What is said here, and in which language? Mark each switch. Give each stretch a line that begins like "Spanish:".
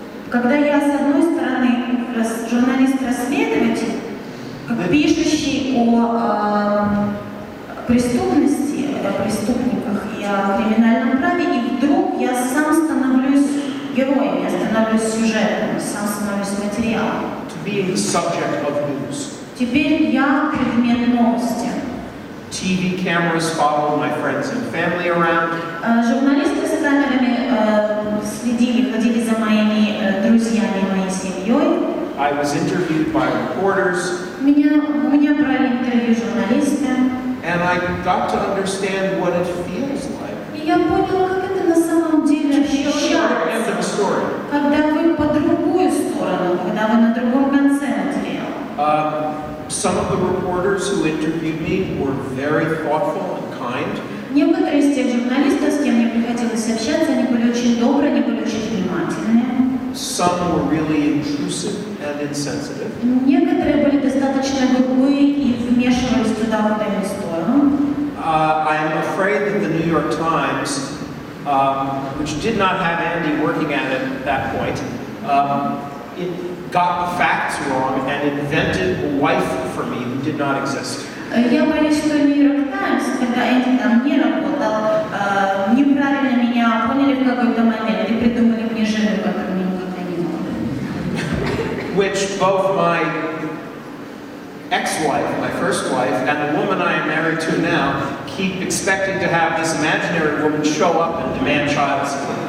Russian: когда я, с одной стороны, журналист-расследователь, как пишущий о преступности, о преступниках и о криминальном праве, и вдруг я сам становлюсь героем, я становлюсь сюжетом, сам становлюсь материалом.
English: To being the subject of news.
Russian: Теперь я предмет новости.
English: TV cameras followed my friends and family around.
Russian: Журналисты с камерами следили, ходили за моими друзьями, моей семьей.
English: I was interviewed by reporters.
Russian: У меня брали интервью журналисты.
English: And I got to understand what it feels like.
Russian: И я поняла, как это на самом деле ощущается, когда вы по другую сторону, когда вы на другом конце материала.
English: Some of the reporters who interviewed me were very thoughtful and kind.
Russian: Некоторые из тех журналистов, с кем мне приходилось общаться, они были очень добрые, они были очень внимательные.
English: Some were really intrusive and insensitive.
Russian: Некоторые были достаточно грубые и вмешивались туда, куда не стоило.
English: I am afraid that the New York Times, which did not have Andy working at it at that point, it got the facts wrong and invented a wife for me who did not exist.
Russian: Я боюсь, что Нью Йорк Таймс, когда Энди там не работал, неправильно меня поняли в какой-то момент и придумали мне жену, которую мне никогда не было.
English: Which both my ex-wife, my first wife, and the woman I am married to now keep expecting to have this imaginary woman show up and demand child support.